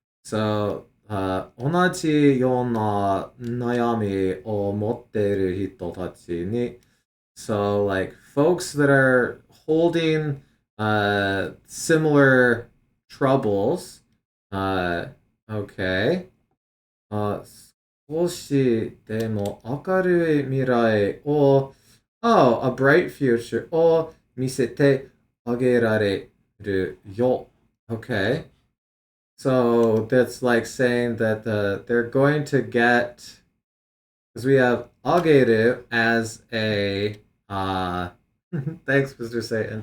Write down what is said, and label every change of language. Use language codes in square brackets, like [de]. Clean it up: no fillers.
[en] So [ja] 同じような悩みを持っている人たちに [en] So like folks that are holding similar troubles. Okay. [ja] 少しでも明るい未来を [en] a bright future [ja] を見せてあげられるよ. [en] Okay. So that's like saying that they're going to get, because we have ageru as a, thanks, Mr. Satan.